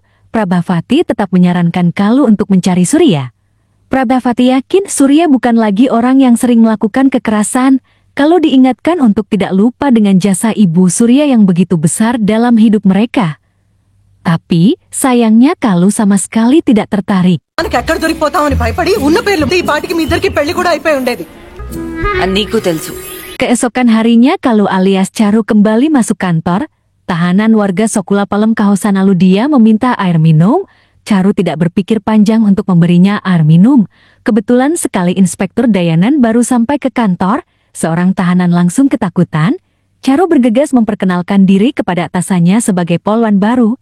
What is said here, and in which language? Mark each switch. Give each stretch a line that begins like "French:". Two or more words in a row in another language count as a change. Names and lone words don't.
Indonesian: Prabhavati tetap menyarankan Kalu untuk mencari Surya. Prabhavati yakin Surya bukan lagi orang yang sering melakukan kekerasan. Kalu diingatkan untuk tidak lupa dengan jasa ibu Surya yang begitu besar dalam hidup mereka. Tapi sayangnya Kalu sama sekali tidak tertarik.
Telugu: మనకి ఎక్కడ దొరికిపోతామని భయపడి ఉన్న పేర్లు ఈ పాటికి మీ ఇద్దరికి పెళ్లి కూడా అయిపోయి ఉండేది. నీకు తెలుసు.
Indonesian: Keesokan harinya Kalu alias Charu kembali masuk kantor. Tahanan warga Sokula Palam kehausan, lalu dia meminta air minum. Charu tidak berpikir panjang untuk memberinya air minum. Kebetulan sekali Inspektur Dayanan baru sampai ke kantor. Seorang tahanan langsung ketakutan. Charu bergegas memperkenalkan diri kepada atasannya sebagai polwan baru.